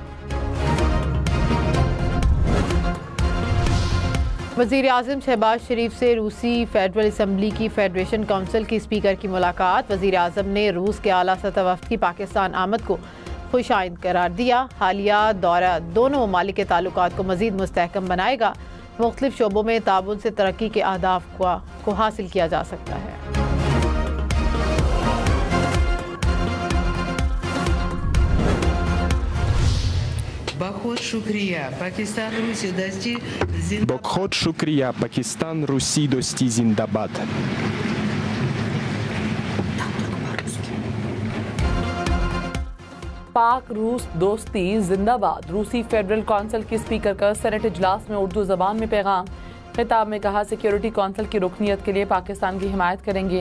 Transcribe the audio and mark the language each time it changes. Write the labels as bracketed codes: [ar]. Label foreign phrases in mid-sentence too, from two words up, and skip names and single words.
[ur] وزیر اعظم شہباز شریف سے روسی [en] Federal Assembly [ur] کی [en] Federation Council [ur] کی اسپیکر کی ملاقات. وزیر اعظم نے روس کے اعلیٰ سطح وفد کی پاکستان آمد کو خوش آئند قرار دیا. حالیہ دورہ دونوں ممالک کے تعلقات کو مزید مستحکم بنائے گا. مختلف شعبوں میں تعاون سے ترقی کے اہداف کو حاصل کیا جا سکتا ہے. بہت شکریہ، پاکستان، روسی، دوستی، زندہ باد. بہت شکریہ، پاکستان، روسی، دوستی، زندہ باد. پاک روس دوستی زندہ باد. روسی [en] Federal Council [ur] کی اسپیکر کا سینیٹ اجلاس میں اردو زبان میں پیغام. خطاب میں کہا [en] Security Council [ur] کی رکنیت کے لیے پاکستان کی حمایت کریں گے.